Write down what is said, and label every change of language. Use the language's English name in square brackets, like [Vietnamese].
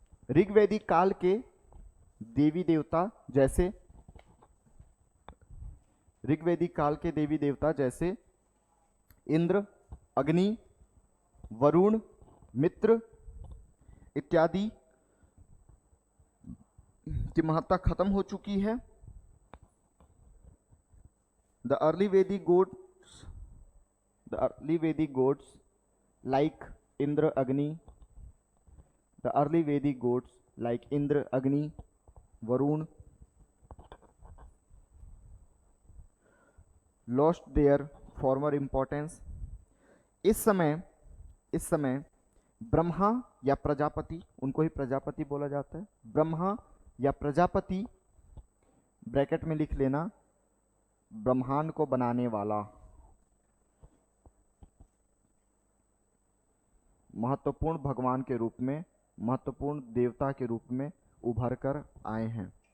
[Hindi] ऋग्वैदिक काल के देवी देवता जैसे, ऋग्वैदिक काल के देवी देवता जैसे इंद्र, अग्नि, वरुण, मित्र इत्यादि की महत्ता खत्म हो चुकी है। [English] The early Vedic gods, the early Vedic gods like Indra, Agni, the early Vedic gods like Indra, Agni, Varun lost their former importance. [Hindi] इस समय ब्रह्मा या प्रजापति, उनको ही प्रजापति बोला जाता है, ब्रह्मा या प्रजापति, ब्रैकेट में लिख लेना ब्रह्मांड को बनाने वाला, महत्वपूर्ण भगवान के रूप में, महत्वपूर्ण देवता के रूप में उभर कर आए हैं।